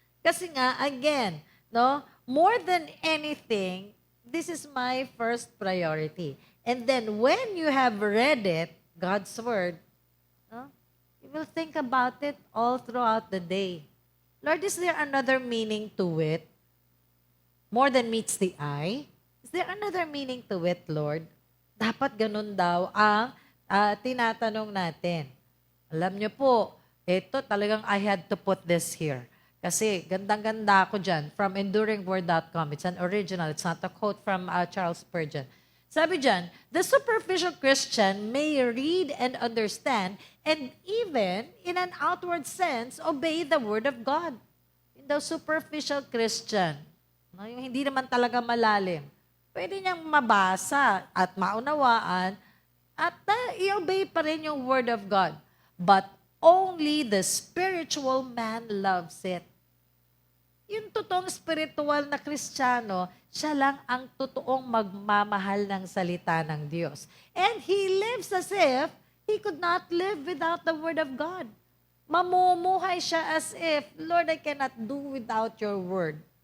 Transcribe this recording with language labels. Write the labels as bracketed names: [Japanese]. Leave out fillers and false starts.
[Filipino] Kasi nga, [English] again, no, more than anything, this is my first priority. And then when you have read it, God's word, no, you will think about it all throughout the day. Lord, is there another meaning to it? More than meets the eye? Is there another meaning to it, Lord? [Filipino] Dapat ganun daw ang tinatanong natin. Alam niyo po, ito talagang [English] I had to put this here. [Filipino] Kasi gandang-ganda ako dyan from enduringword.com. [English] It's an original. It's not a quote from Charles Spurgeon. [Filipino] Sabi dyan, [English] the superficial Christian may read and understand and even, in an outward sense, obey the Word of God. In the superficial Christian, [Filipino] no, yung hindi naman talaga malalim, pwede niyang mabasa at maunawaan at i-obey pa rin yung Word of God. [English] But only the spiritual man loves it. [Filipino] Yung totoong spiritual na Kristiyano, siya lang ang totoong magmamahal ng salita ng Diyos. [English] And he lives as if he could not live without the Word of God. [Filipino] Mamumuhay siya [English] as if, Lord, I cannot do without your Word.